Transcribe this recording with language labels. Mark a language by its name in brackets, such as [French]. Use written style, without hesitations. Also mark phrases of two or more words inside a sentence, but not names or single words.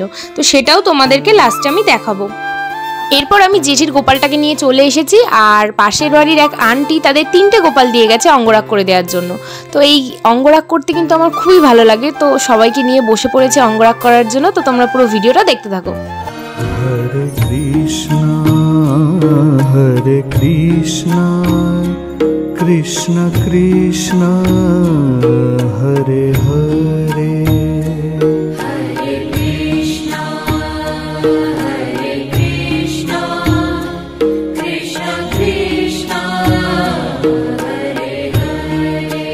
[Bangla] তো সেটাও তোমাদেরকে লাস্টে আমি দেখাবো। এরপর আমি জেঠির গোপালটাকে নিয়ে চলে এসেছি। আর পাশের বাড়ির এক আন্টি তাদের 3টে গোপাল দিয়ে গেছে অঙ্গরাগ করে দেওয়ার জন্য। তো এই অঙ্গরাগ করতে কিন্তু আমার খুবই ভালো লাগে। তো সবাইকে নিয়ে বসে পড়েছে অঙ্গরাগ করার জন্য। তো তোমরা পুরো ভিডিওটা দেখতে থাকো। [Sanskrit] हरे कृष्ण कृष्ण कृष्ण हरे हरे हरे कृष्ण कृष्ण कृष्ण हरे हरे